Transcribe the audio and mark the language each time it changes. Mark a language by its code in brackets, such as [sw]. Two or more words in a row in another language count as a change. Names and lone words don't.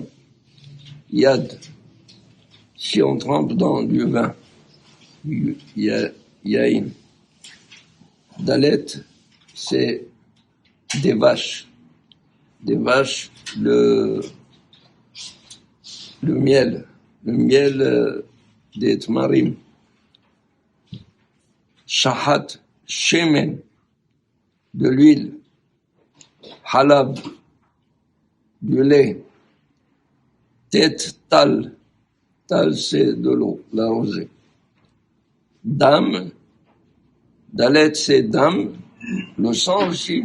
[he] Yad, [fr] si on trempe dans du vin, Yain. Dalet, c'est des vaches. Des vaches, le miel des tmarim. [he] שחת שמן, [fr] de l'huile. Halab, du lait. [he] טית טל, [fr] c'est de l'eau, la rosée. Dam, dalet, c'est dam, le sang aussi.